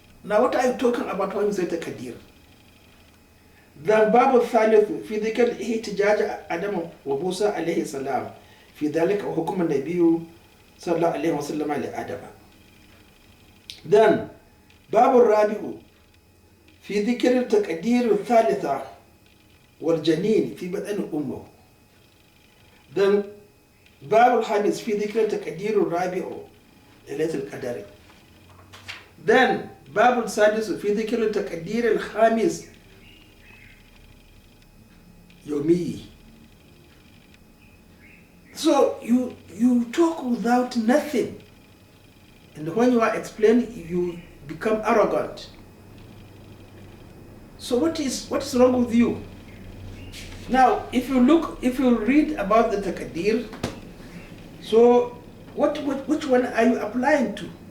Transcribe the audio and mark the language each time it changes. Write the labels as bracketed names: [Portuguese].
[English] Now what are you talking about when you say تقدير? The [Arabic] باب الثالث في ذكر احتجاج آدم وموسى عليه السلام في ذلك وحكم النبي صلى الله عليه وسلم لآدم. [English] Then [Arabic] باب الرابع في ذكر التقدير الثالثة والجنين في بطن أمه. [English] Then [Arabic] باب الخامس في ذكر التقدير الرابع ليلة القدر. [English] Then [Arabic] باب السادس في ذكر التقدير الخامس يومي. [English] So you talk without nothing, and when you are explaining, you become arrogant. So what is wrong with you? Now, if you read about the Taqdir, so which one are you applying to?